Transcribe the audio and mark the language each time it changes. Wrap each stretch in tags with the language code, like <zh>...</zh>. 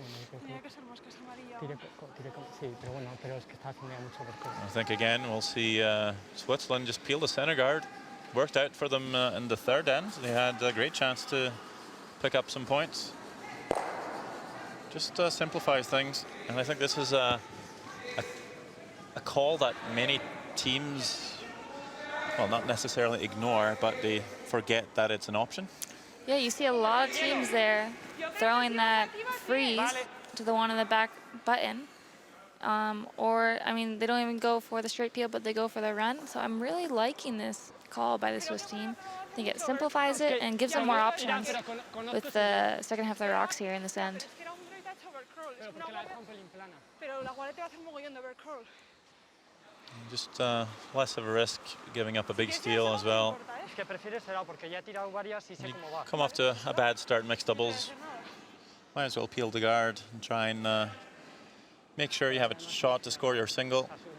<es>Tenía que ser más que esa amarilla. Sí, pero bueno, pero es que está haciendo ya mucho porque...</es> <en>I think again we'll see Switzerland just peel the center guard. Worked out for them in the third end. They had a great chance to pick up some points. Just simplifies things, and I think this is a call that many teams, well, not necessarily ignore, but they forget that it's an option. Yeah, you see a lot of teams there throwing that freeze to the one on the back button. Or, I mean, they don't even go for the straight peel, but they go for the run. So I'm really liking this call by the Swiss team. I think it simplifies it and gives them more options with the second half of the rocks here in this end.</en> <es>Es que era un</es> <en>drive touch overcurl.</en> <es>Es que una guardia, pero la guardia te va a hacer un mogollón de overcurl.</es> <en>Just less of a risk, giving up a big steal as well.</en> <es>Es que prefiero ese lado porque ya he tirado varias y sé cómo va.</es> <en>Come off to a bad start in mixed doubles. Might as well peel the guard and try and make sure you have a shot to score your single.</en>